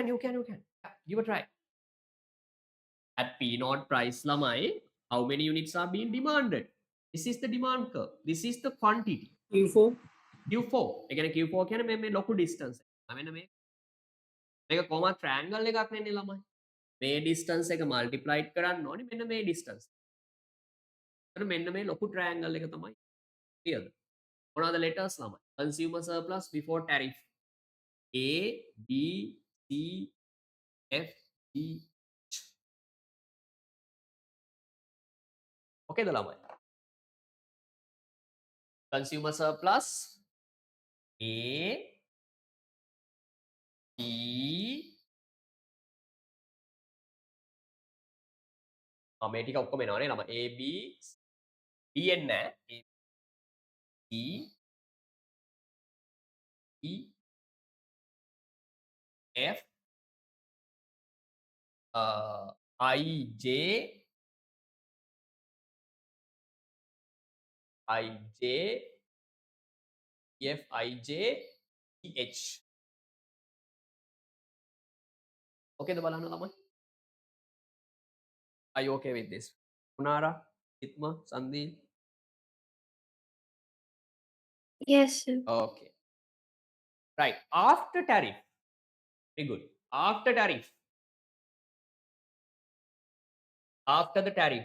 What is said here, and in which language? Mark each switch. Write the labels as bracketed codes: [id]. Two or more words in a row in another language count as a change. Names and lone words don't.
[en] Give a try. At P0 price lamai, how many units are being demanded? This is the demand curve. This is the quantity. Q4. Q4. Again, Q4 can be local distance. I mean, make a comma triangle [si] එකක් නෙන්නේ ළමයි. මේ distance එක multiplied කරන්න ඕනේ මෙන්න මේ distance. එතන මෙන්න මේ ලොකු triangle එක තමයි. clearද? මොනවද letters ළමයි? [en] Consumer surplus before tariff. A, B, C, F, G, H. [si] okayද ළමයි? [en] Consumer surplus A, [si] B, මේ ටික ඔක්කොම එනවනේ ළමයි. A, B, D එන්නේ නැහැ. [en] A, B, E, F, I, J, I, J, F, I, J, E, H. [si] okayද බලන්න ළමයි? [en] Are you okay with this? Kunara, Itma, Sandil? Yes, sir. Okay. Right. After tariff. Very good. After tariff. After the tariff.